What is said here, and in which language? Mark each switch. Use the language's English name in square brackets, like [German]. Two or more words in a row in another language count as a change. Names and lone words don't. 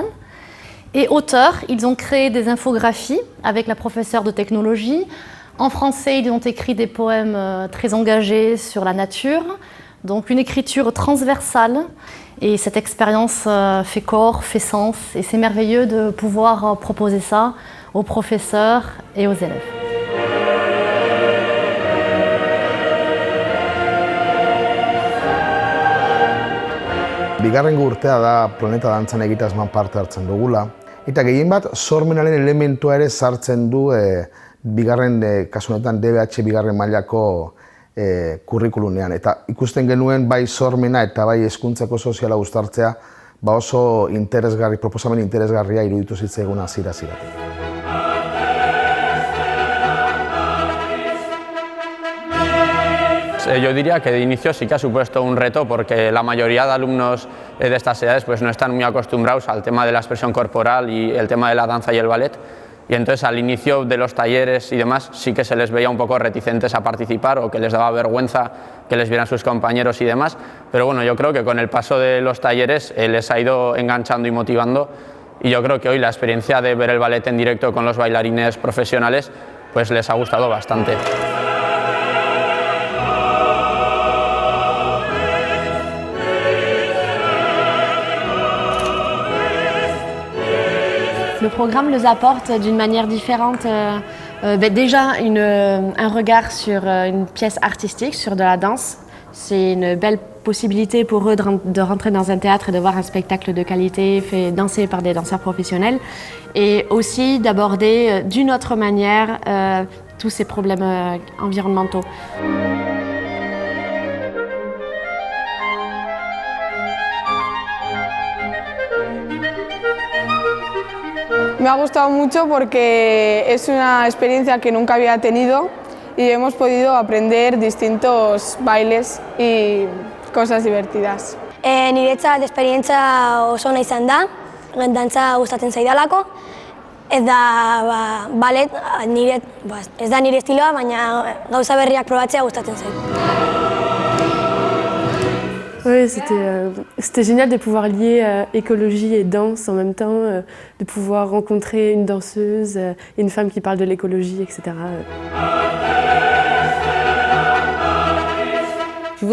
[French] Et auteurs, ils ont créé des infographies avec la professeure de technologie. En français, ils ont écrit des poèmes très engagés sur la nature, donc une écriture transversale. Et cette expérience fait corps, fait sens, et c'est merveilleux de pouvoir proposer ça aux professeurs et aux élèves. [Basque] Bigarrengo urtea da Planeta Dantzan egitasmoan parte hartzen dugula, eta gehienbat sormenaren elementua ere sartzen du bigarren, kasu honetan DBH bigarren mailako kurrikulunean. Eta ikusten genuen bai sormena eta bai hezkuntzako soziala uztartzea oso interesgarri, proposamen interesgarria iruditu zitzaigun hasiera-hasieratik. [Spanish] Yo diría que de inicio sí que ha supuesto un reto porque la mayoría de alumnos de estas edades pues no están muy acostumbrados al tema de la expresión corporal y el tema de la danza y el ballet. Y entonces al inicio de los talleres y demás sí que se les veía un poco reticentes a participar o que les daba vergüenza que les vieran sus compañeros y demás. Pero bueno, yo creo que con el paso de los talleres les ha ido enganchando y motivando, y yo creo que hoy la experiencia de ver el ballet en directo con los bailarines profesionales pues les ha gustado bastante. [French] Le programme les apporte d'une manière différente. Déjà, un regard sur une pièce artistique, sur de la danse. C'est une belle possibilité pour eux de rentrer dans un théâtre et de voir un spectacle de qualité fait danser par des danseurs professionnels. Et aussi d'aborder d'une autre manière tous ces problèmes environnementaux. [Spanish] Me ha gustado mucho porque es una experiencia que nunca había tenido y hemos podido aprender distintos bailes y cosas divertidas. [Basque] Niretzat esperientzia oso ona izan da, dantza gustatzen zaidalako. Ez da ballet, ez da nire estiloa, baina gauza berriak probatzea gustatzen zait. [French] Oui, c'était génial de pouvoir lier écologie et danse en même temps, de pouvoir rencontrer une danseuse et une femme qui parle de l'écologie, etc. Je